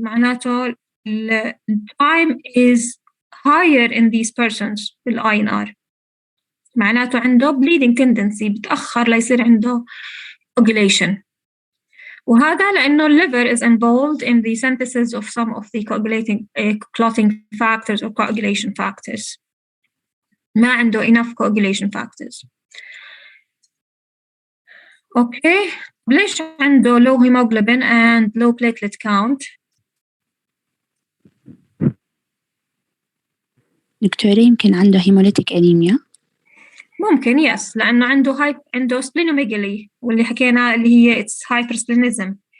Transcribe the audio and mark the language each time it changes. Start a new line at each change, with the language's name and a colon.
Arabic: معناته
English: the time is higher in these persons بال INR.
Arabic: معناته عنده
English: bleeding tendency،
Arabic: بتأخر ليصير عنده coagulation. وهذا لأنه
English: liver is involved in the synthesis of some of the clotting factors or coagulation factors.
Arabic: ما عنده
English: enough coagulation factors. Okay.
Arabic: ليش عنده
English: low hemoglobin and low platelet count؟
Arabic: دكتورة يمكن عنده هيموليتيك أنيميا. ممكن يس، لأنه عنده splenomegaly، واللي حكينا اللي هي
English: it's hypersplenism.